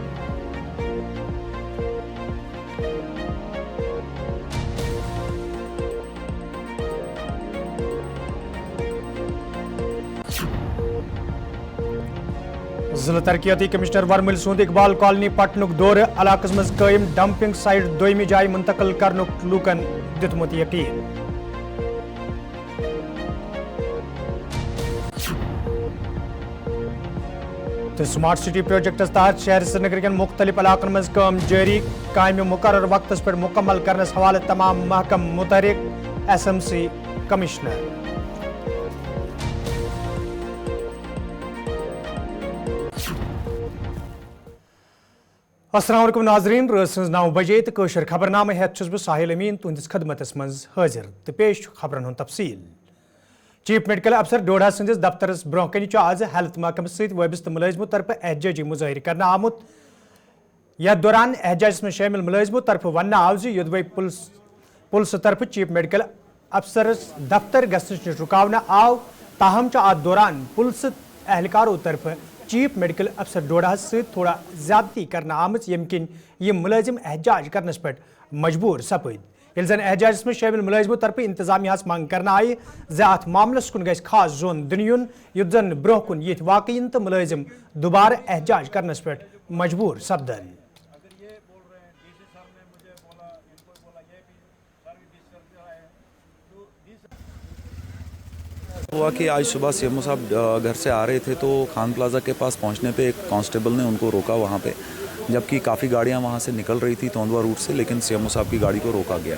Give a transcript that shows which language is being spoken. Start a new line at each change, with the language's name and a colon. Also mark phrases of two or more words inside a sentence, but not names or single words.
Kashmiri: जिला तरक्याती कमिश्नर वर्मल सूद इकबाल कॉलोनी पटनुक दौर इलाकस मज कायम
English: dumping site
Kashmiri: दोयमी जाय मुंतकिल करनुक लूकन दितमुत यकीन। तो स्मार्ट सिटी प्रोजेक्टस तहत शहर श्रीनगर के मुख्तलिफ इलाकन मज काम जारी काम मुकर्रर वक्तस पर मुकम्मल करने हवाले तमाम महकम मुतहरिक
English: SMC Commissioner.
Arabic: السلام عليكم
Kashmiri: नाजरीन, रात 9 बजे तो कशर खबरनामे हेत छुस बह साहिल अमीन तुंदिस खदमतस मज हाजिर तो पेश खबरन हुंद तफसील।
English: chief medical officer
Kashmiri: डोडा संदिस दफ्तरस ब्रोह कन आज हेल्थ महकमे सत वाबस्त मुलाजिमों तरफ एहतजाजी मुजाहिर करना आमुत। यथ दौरान एहतजाज में शामिल मुलाजिमों तरफ वन आव योदवे पुलिस तरफ
English: chief medical officer
Kashmiri: दफ्तर गसनच नश रुकावना आव, ताहम अत दौरान पुलिस एहलकारों तरफ
English: chief medical officer
Kashmiri: डोडा सत थोड़ा ज्यादती करना आमच यम किन यह मुलाजिम एहतजाज करनस पे मजबूर सपद। ये जन एहतजाज में शामिल मुलाजिमों तरफ इंतजामिया मांग करना आई अत मामलस कुन गस खास जोन दिन युन युथ जन ब्रोह कुन ये वाकईन तो मुलाजिम दोबारा एहतजाज करनस पे मजबूर सपदन।
Hindi: हुआ कि आज सुबह सीएमओ साहब घर से आ रहे थे तो खान प्लाजा के पास पहुंचने पे एक कांस्टेबल ने उनको रोका वहां पे, जबकि काफ़ी गाड़ियां वहां से निकल रही थी तोंदवा रूट से, लेकिन सीएमओ साहब की गाड़ी को रोका गया।